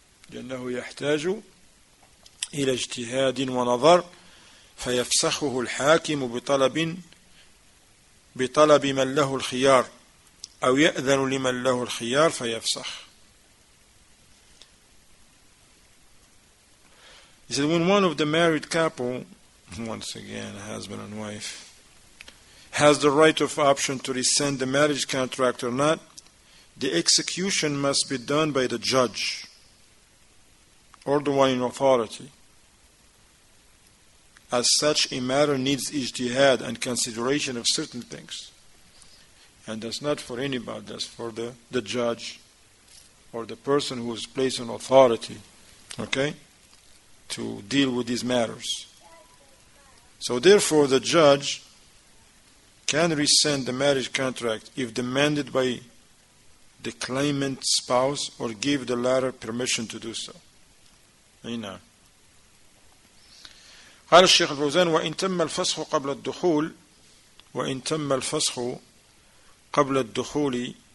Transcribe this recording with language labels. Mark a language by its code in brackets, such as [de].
[ar] لأنه يحتاج إلى اجتهاد ونظر فيفسخه الحاكم بطلب من له الخيار أو يأذن لمن له الخيار فيفسخ. [en] He said, when one of the married couple, once again a husband and wife, has the right of option to rescind the marriage contract or not, the execution must be done by the judge or the one in authority. As such, a matter needs ijtihad and consideration of certain things. And that's not for anybody, that's for the judge or the person who is placed in authority, okay, to deal with these matters. So therefore, the judge can rescind the marriage contract if demanded by the claimant spouse or give the latter permission to do so. [ar] هنا قال الشيخ الفوزان: وإن تم الفسخ قبل الدخول